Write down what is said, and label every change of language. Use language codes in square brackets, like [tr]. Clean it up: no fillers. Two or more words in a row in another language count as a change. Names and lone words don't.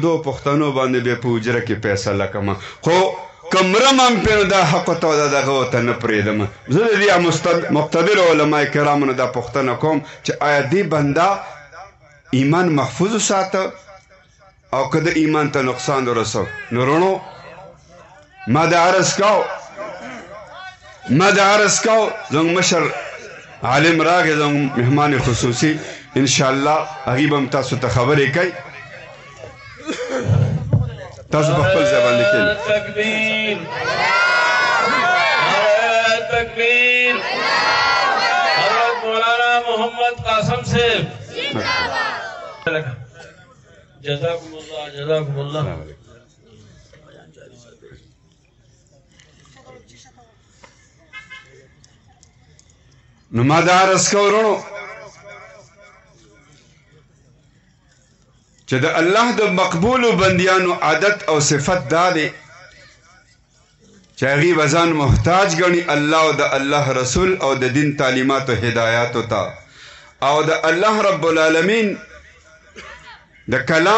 [ps] دوه پښتنو باندې بیا په حجره کې فیصله کومه خو که مرم هم پرې نو دا حق ورته او دا دغه ورته نه پرېږدم زه د دې مقتدرو علما کرامو نه دا پوښتنه کوم چې آیا دې بنده ایمان محفوظ وساته او که د ایمان ته نقصان ورسو نو رونو ما دا عرض کو زموږ مشر عالم راغی زموږ مهمان خصوصي انشاءالله هغې به هم تاسو ته خبرې کوي تاسو په خپل ځای باندې کښېنئ تکبیر تکبیر حضرت مولانا محمد قاسم صاحب [ar] جزاکم اللہ [ps] نو ما دا عرض کو ورونو چې د الله د مقبولو بندیانو عادت او صفت دا دی چې هغې به ځان محتاج ګڼي الله او د الله رسول او د دین تعلیماتو هدایاتو ته او د الله [ar] رب العالمین [ps] د کلام